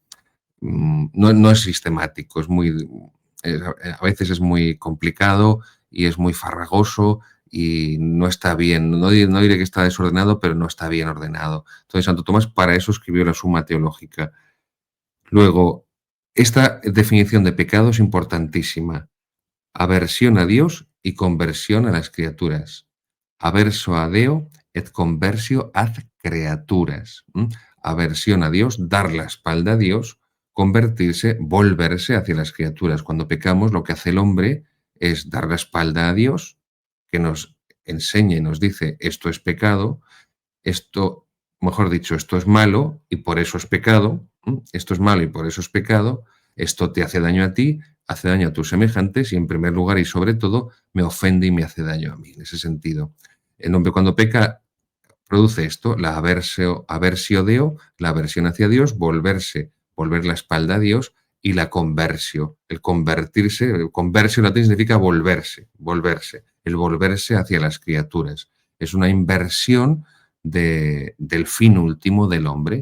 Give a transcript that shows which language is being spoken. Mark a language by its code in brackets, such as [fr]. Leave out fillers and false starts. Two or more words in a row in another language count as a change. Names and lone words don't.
[es] no es sistemático, es muy... a veces es muy complicado y es muy farragoso y no está bien. No diré que está desordenado, pero no está bien ordenado. Entonces, Santo Tomás para eso escribió la Suma Teológica. Luego, esta definición de pecado es importantísima. Aversión a Dios y conversión a las criaturas. [la] Averso a Deo et conversio ad creaturas. [es] Aversión a Dios, dar la espalda a Dios, convertirse, volverse hacia las criaturas. Cuando pecamos, lo que hace el hombre es dar la espalda a Dios, que nos enseña y nos dice esto es pecado, esto, mejor dicho, esto es malo y por eso es pecado, esto es malo y por eso es pecado, esto te hace daño a ti, hace daño a tus semejantes y en primer lugar y sobre todo me ofende y me hace daño a mí, en ese sentido. El hombre cuando peca produce esto, la [la] aversio deo, [es] la aversión hacia Dios, volver la espalda a Dios y la conversio, el convertirse, el conversio en latín significa volverse, el volverse hacia las criaturas. Es una inversión del fin último del hombre.